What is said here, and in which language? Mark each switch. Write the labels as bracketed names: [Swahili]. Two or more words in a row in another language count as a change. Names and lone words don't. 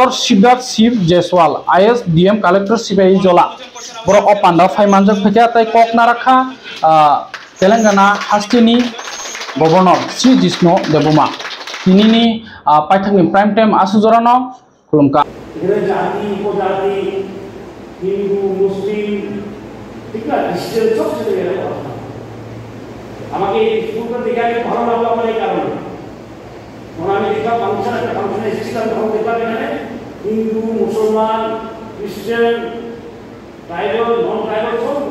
[Kok Borok] Siddharth Shiv Jaiswal IS DM Collector Sibai Jola boro o panda phaimanjak phekya tai Koknarakha Telangana hasteni Governor Sri Jishnu Debbarma tinini paithakni [English] prime time [Kok Borok] asujorano khulumka [Bangla] জাতি উপজাতি হিন্দু মুসলিম ঠিক না খ্রিস্টান সব চলে গেল আমাকে এই স্কুলটা দেখে আগে ভালো লাগলো আমার এই কারণে মনে আমি দেখলাম ফাংশন একটা ফাংশনে এসেছিলাম তখন দেখলাম এখানে হিন্দু মুসলমান খ্রিস্টান [English] tribal non tribal [Bangla] সব